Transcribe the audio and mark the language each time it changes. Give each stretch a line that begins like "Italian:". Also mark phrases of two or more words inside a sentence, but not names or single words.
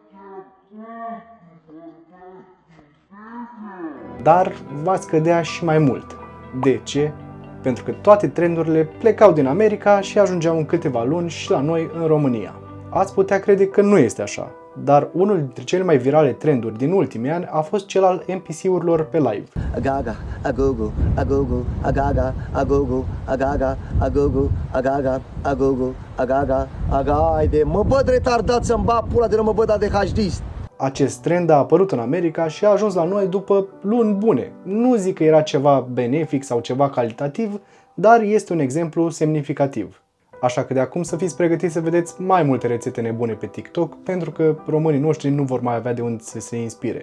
Romanian: dar va scădea și mai mult. De ce? Pentru că toate trendurile plecau din America și ajungeau în câteva luni și la noi în România. Ați putea crede că nu este așa, dar unul dintre cele mai virale trenduri din ultimii ani a fost cel al NPC-urilor pe live. Agaga, agogo, agogo, agaga, agogo, agaga, agogo, agaga, agogo, agaga, aga, haide, mă băd retardat să-mi bag pula de mă băd ADHD-ist. Acest trend a apărut în America și a ajuns la noi după luni bune. Nu zic că era ceva benefic sau ceva calitativ, dar este un exemplu semnificativ. Așa că de acum să fiți pregătiți să vedeți mai multe rețete nebune pe TikTok, pentru că românii noștri nu vor mai avea de unde să se inspire.